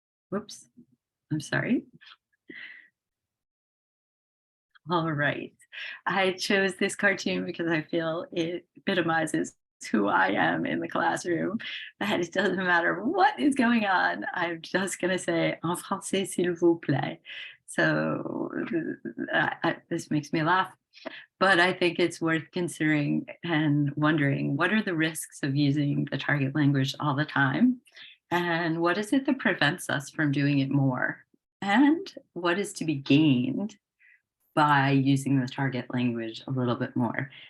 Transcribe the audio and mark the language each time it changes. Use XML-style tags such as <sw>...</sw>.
<en>Whoops, I'm sorry. All right. I chose this cartoon because I feel it epitomizes who I am in the classroom. That it doesn't matter what is going on. I'm just going to say,</en> <fr>en français, s'il vous plaît.</fr> <en>So this makes me laugh, but I think it's worth considering and wondering, what are the risks of using the target language all the time? And what is it that prevents us from doing it more? And what is to be gained by using the target language a little bit more?</en>